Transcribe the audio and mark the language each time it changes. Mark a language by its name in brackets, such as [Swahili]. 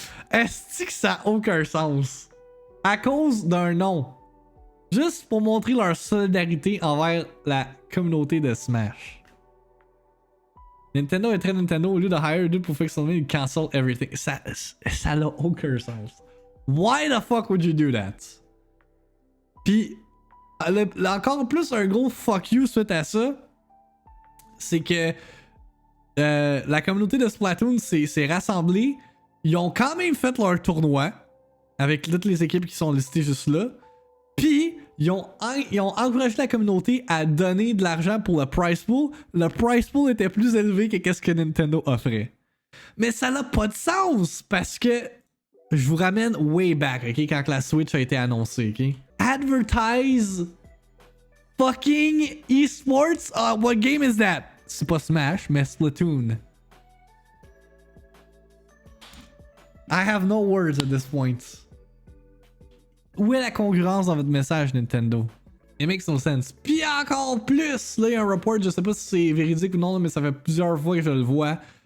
[French] Est-ce que ça a aucun sens? À cause d'un nom. Juste pour montrer leur solidarité envers la communauté de Smash. Nintendo est très Nintendo, au lieu de hire dude pour fixer le ils [English] cancel everything. [French] Ça n'a aucun sens. [English] Why the fuck would you do that? [French] Puis, encore plus un gros fuck you suite à ça, c'est que la communauté de Splatoon s'est rassemblée. Ils ont quand même fait leur tournoi avec toutes les équipes qui sont listées juste là. Puis, ils ont encouragé la communauté à donner de l'argent pour le prize pool. Le prize pool était plus élevé que ce que Nintendo offrait. Mais ça n'a pas de sens parce que je vous ramène way back, ok, quand la Switch a été annoncée, ok. [English] Advertise fucking esports. What game is that? [French] C'est pas Smash, mais Splatoon. [English] I have no words at this point. [French] Où est la congruence dans votre message, [English] Nintendo? It makes no sense. [French] Puis encore plus, là, il y a un report, je sais pas si c'est véridique ou non, mais ça fait plusieurs fois que je le vois.